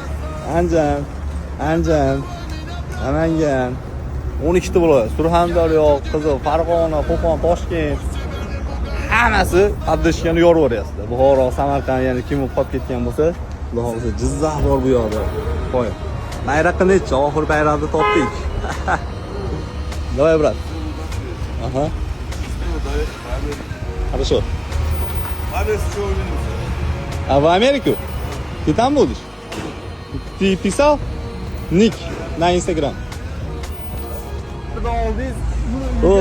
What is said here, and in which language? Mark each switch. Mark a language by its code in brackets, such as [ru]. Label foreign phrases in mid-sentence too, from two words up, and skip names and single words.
[uz] Anjan, Namangan, 12 ta viloyat, Surxondaryo, Qiziq, Farg'ona, Qo'qon, Toshkent hammasi qatnashgani yoraveryapti. Buxoro, Samarqand, ya'ni kim qolib ketgan bo'lsa, xudo xolisa Jizzax bor bu yoqda. Qo'y. Bayroqni necha oxir bayroqni topdik. [ru] Давай, брат. Ага. Хорошо. А в Америку? Ты там будешь? Ты писал? Ник на Инстаграм.